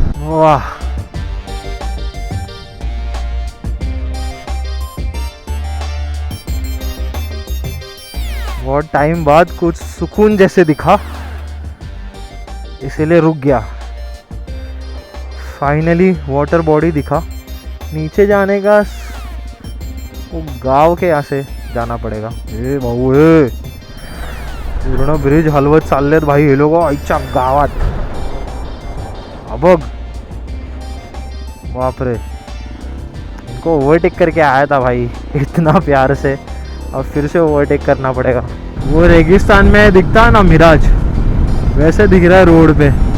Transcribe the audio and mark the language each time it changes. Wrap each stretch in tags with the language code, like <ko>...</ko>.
<hi>वाह, बहुत टाइम बाद कुछ सुकून जैसे दिखा, इसीलिए रुक गया। फाइनली वाटर बॉडी दिखा। नीचे जाने का वो गांव के यहाँ से जाना पड़ेगा।</hi> <mr>ए भाऊ, पूर्ण ब्रिज हलवत चाललेत भाई हे लोक आईच्या गावात।</mr> <hi>अबग बाप रे, इनको ओवरटेक करके आया था भाई इतना प्यार से, अब फिर से ओवरटेक करना पड़ेगा। वो रेगिस्तान में दिखता है ना मिराज, वैसे दिख रहा है रोड पे।</hi>